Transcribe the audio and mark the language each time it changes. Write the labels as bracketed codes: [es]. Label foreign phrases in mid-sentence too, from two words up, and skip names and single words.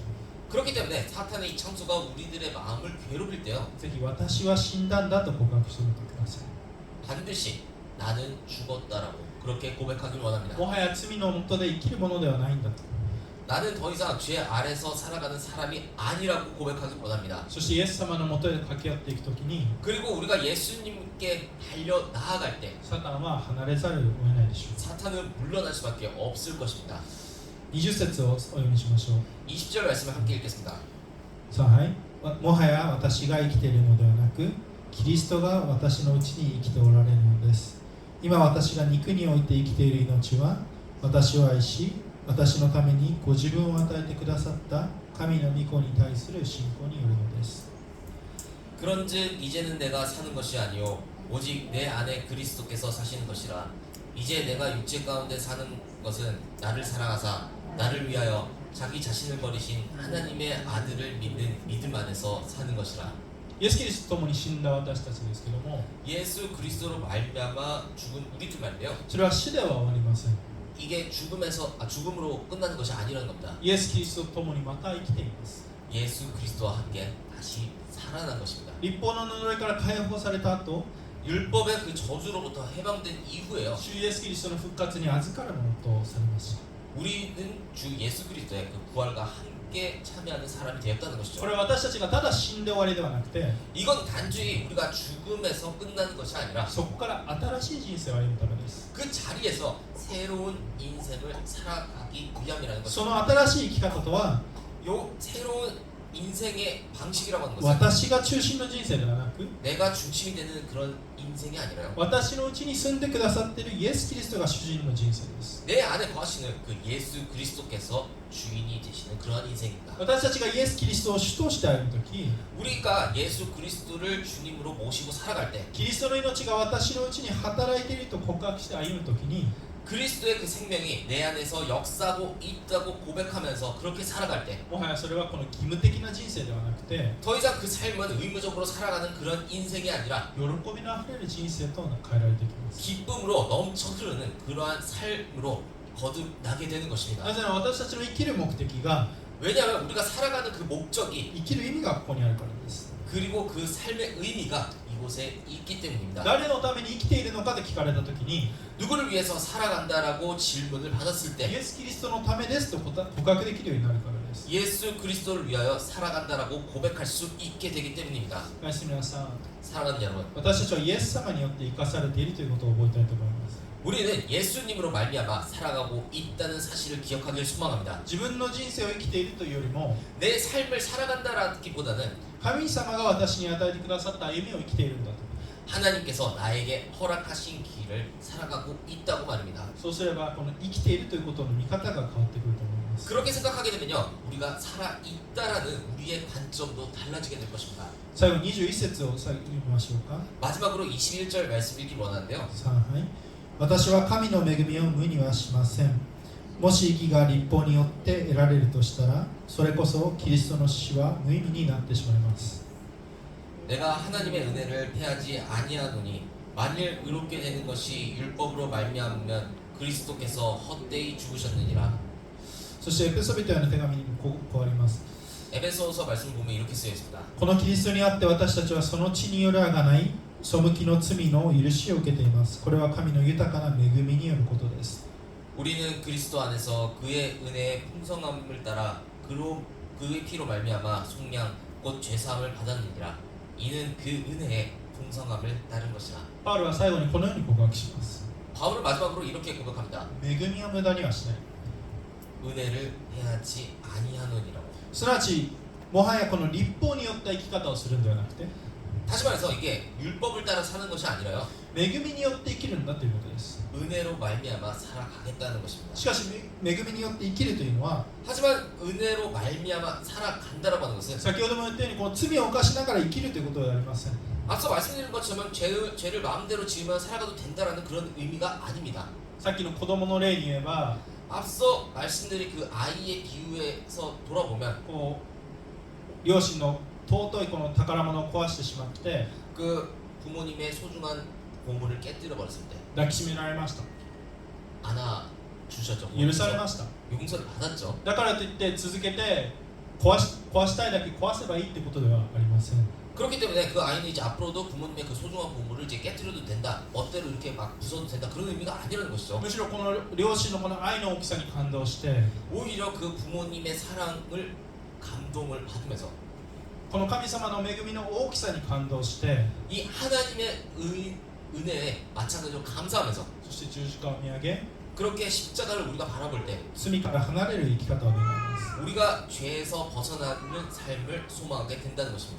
[ko] 그렇기 때문에 사탄의 이 창수가 우리들의 마음을 괴롭힐 때요, [ja] ぜひ私は死んだんだと告白してみてください。 [ko] 반드시 나는 죽었다라고 그렇게 고백하길 원합니다. [ja] もはや罪の下で生きるものではないんだと。 [ko] 나는 더 이상 죄 아래서 살아가는 사람이 아니라고 고백하길 원합니다. [ja] そしてイエス様の下で駆け寄っていくときに、 [ko] 그리고 우리가 예수님께 달려 나아갈 때 [ja] サタンは離れざるを得ないでしょ [ko] 사탄은 물러날 수밖에 없을 것입니다. [ja] う。20節をお読みしましょう。 [ko] 20절 말씀을 함께 읽겠습니다. [ja] さあ、はい。もはや私が生きているのではなく、キリストが私のうちに生きておられるのです。今私が肉において生きている命は、私を愛し、私のためにご自分を与えてくださった神の御子に対する信仰によるのです。 [ko] 그런즉 이제는 내가 사는 것이 아니요 오직 내 안에 그리스도께서 사시는 것이라. 이제 내가 육체 가운데 사는 것은 나를 사랑하사 나를 위하여 자기 자신을 버리신 하나님의 아들을 믿는 믿음 안에서 사는 것이라. [ja] イエス・キリストと共に死んだ私たちですけども、 [ko] 예수 그리스도로 말미암아 죽은 우리 두 말인데요. [ja] それは死では終わりません。 [ko] 이게 죽음으로 끝나는 것이 아니라는 겁니다. [ja] イエス・キリストと共にまた生きています。 [ko] 예수 그리스도와 함께 다시 살아난 것입니다. [ja] 立法の呪いから解放された後、 [ko] 율법의 그 저주로부터 해방된 이후에요. [ja] 主イエス・キリストの復活に預かるものとされました。 [ko] 우리는 주 예수 그리스도의 그 부활과 함께 참여하는 사람이 되었다는 [ja] こ [ko] 것이죠. [ja] れは私たちがただ死んで終わりではなくて、 [ko] 이건 단지 우리가 죽음에서 끝나는 것이 아니라 [ja] そこから新しい人生を歩むためです。 [ko] 그 자리에서 새로운 인생을 살아가기 위함이라는 [ja] そ [ko] 것이죠. [ja] の新しい生き方とは、 [ko] 요 새로운 인생의 방식이라고 하는 것은 [ja] 私が中心の人生ではなく、 [ko] 내가 중심이 되는 그런 인생이 아니라요. [ja] 私のうちに住んでくださっているイエス・キリストが主人の人生です。 [ko] 내 안에 거하시는 그 예수 그리스도께서 주인이 되시는 그러한 인생입니다. [ja] 私たちがイエス・キリストを主として歩むとき、 [ko] 우리가 예수 그리스도를 주님으로 모시고 살아갈 때 [ja] キリストの命が私のうちに働いていると告白して歩むときに、 [ko] 그리스도의 그 생명이 내 안에서 역사하고 있다고 고백하면서 그렇게 살아갈 때 [ja] もはやそれはこの義務的な人生ではなくて、 [ko] 더 이상 그 삶은 의무적으로 살아가는 그런 인생이 아니라 [ja] 喜びのあふれる人生と変えられていきます。 [ko] 기쁨으로 넘쳐 흐르는 그러한 삶으로 거듭나게 되는 [ja] な [ko] 것입니다. [ja] ぜなら私たちの生きる目的が、 [ko] 왜냐하면 우리가 살아가는 그 목적이 [ja] 生きる意味がここにあるからです。 [ko] 그리고 그 삶의 의미가 이곳에 있기 때문입니다. [ja] 誰のために生きているのかと聞かれたときに、 [ko] 누구를 위해서 살아간다라고 질문을 받았을 [ja] イ [ko] 때 [ja] エス・キリストのためですと告白できるようになるからです。 [ko] 예수 그리스도를 위하여 살아간다라고 고백할 수 있게 되기 때문입니다. [ja] おやすみなさい。 [ko] 사랑하는 여러분, [ja] 私たちはイエス様によって生かされているということを覚えたいと思います。 [ko] 우리는 예수님으로 말미암아 살아가고 있다는 사실을 기억하길 소망합니다. [ja] 自分の人生を生きているというよりも、 [ko] 내 삶을 살아간다라기보다는 [ja] 神様が私に与えてくださった歩みを生きているんだと。 [ko] 하나님께서 나에게 허락하신 길을 살아가고 있다고 말입니다. [ja] そうすればこの生きているということの見方が変わってくると思います。 [ko] 그렇게 생각하게 되면요, 우리가 살아있다라는 우리의 관점도 달라지게 될 것입니다. [ja] 最後21節を最後に見ましょうか。 [ko] 마지막으로 21절 말씀 읽기 원하는데요. [ja] さあ、はい。私は神の恵みを無にはしません。もし義が立法によって得られるとしたら、それこそキリストの死は無意味になってしまいます。 [ko] 내가 하나님의 은혜를 패하지 아니하노니 만일 의롭게 되는 것이 율법으로 말미암으면 그리스도께서 헛되이 죽으셨느니라. [ja] そしてエペソビトへの手紙にもこうあります。 [ko] 에베소서 말씀 보면 이렇게 쓰여 있습니다. [ja] このキリストにあって私たちはその血による贖い、背きの罪の許しを受けています。これは神の豊かな恵みによることです。 [ko] 우리는 그리스도 안에서 그의 은혜의 풍성함을 따라 그의 피로 말미암아 속량 곧 죄사함을 받았느니라. 이는 그 은혜의 풍성함을 따른 것이라. [ja] パウロは最後にこのように告白します。 [ko] 바울은 마지막으로 이렇게 고백합니다. [ja] 恵みを無駄にはしない。 [ko] 은혜를 패하지 아니하노니라고. [ja] すなわち、もはやこの立法によった生き方をするんではなくて、 [ko] 다시 말해서 이게 율법을 따라 사는 것이 아니라요, [ja] 恵みによって生きるんだということです。 [ko] 은혜로 말미암아 살아가겠다는 것입니다. [ja] しかし、恵みによって生きるというのは、 [ko] 하지만 은혜로 말미암아 살아간다라고 하는 것은 [ja] 先ほども言ったようにこの罪を犯しながら生きるということではありません。 [ko] 앞서 말씀드린 것처럼 죄를 마음대로 지으면 살아가도 된다라는 그런 의미가 아닙니다. [ja] さっきの子供の例に言えば、 [ko] 앞서 말씀드린 그 아이의 비유에서 돌아보면 [ja] こう両親の尊いこの宝物を壊してしまって、 [ko] 그 부모님의 소중한 보물을 깨뜨려 버렸을 때 [ja] 抱きしめられました。 [ko] 안아주셨죠. [ja] 許されました。 [ko] 용서를 받았죠. [ja] だからといって続けて壊したいだけ壊せばいいってことではありません。 [ko] 그렇기 때문에 그 아이는 이제 앞으로도 부모님의 그 소중한 보물을 이제 깨뜨려도 된다, 멋대로 이렇게 막 부숴도 된다, 그런 의미가 아니라는 것이죠. [ja] むしろこの両親のこの愛の大きさに感動して、 [ko] 오히려 그 부모님의 사랑을 감동을 받으면서 [ja] この神様の恵みの大きさに感動して、 [ko] 이 하나님의 은혜에 마찬가지로 감사하면서 [ja] そして十字架を見上げ、 [ko] 그렇게 십자가를 우리가 바라볼 때 [ja] 罪から離れる生き方を願います。 [ko] 우리가 죄에서 벗어나는 삶을 소망하게 된다는 것입니다.